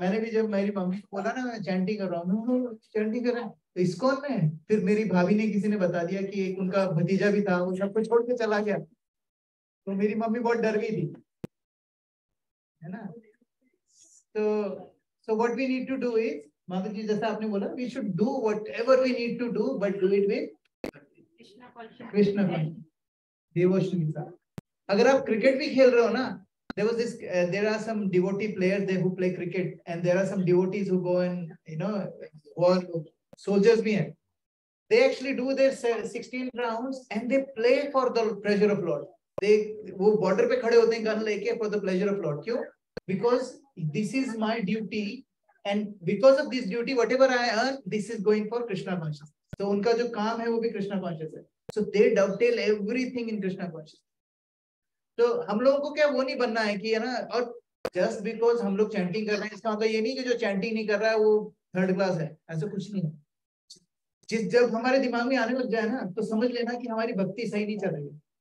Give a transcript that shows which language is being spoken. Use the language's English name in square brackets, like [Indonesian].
[Hindi] मैंने भी जब मेरी मम्मी को बोला ना मैं चैंटिंग कर रहा हूँ, चैंटिंग कर रहा है तो इस्कॉन में, फिर मेरी भाभी ने किसी ने बता दिया कि एक उनका भतीजा भी था, वो सबको छोड़ के चला गया, तो मेरी मम्मी बहुत डर गई थी, है ना। [English] तो what we need to do is, [Hindi] माता जी जैसा आपने बोला, [English] we should do whatever we need to do, but do it with Krishna devotion [Hindi] के साथ। अगर आप क्रिकेट भी खेल रहे हो ना, [English] there are some devotee players there who play cricket, and there are some devotees who go and war, soldiers bhi hain, they actually do their 16 rounds and they play for the pleasure of Lord. [Hindi] वो border पे खड़े होते हैं gun लेके [English] for the pleasure of Lord. [Hindi] क्यों? [English] Because this is my duty, and because of this duty whatever I earn, this is going for Krishna consciousness. So [Hindi] उनका जो काम है वो भी Krishna conscious है, [English] so they dovetail everything in Krishna consciousness. [Hindi] तो हम लोगों को क्या वो नहीं बनना है कि, है ना, और जस्ट बिकॉज हम लोग चैंटिंग कर रहे हैं इसका मतलब ये नहीं कि जो चैंटिंग नहीं कर रहा है वो थर्ड क्लास है, ऐसा कुछ नहीं है। जब हमारे दिमाग में आने लग जाए ना तो समझ लेना कि हमारी भक्ति सही नहीं चल रही है।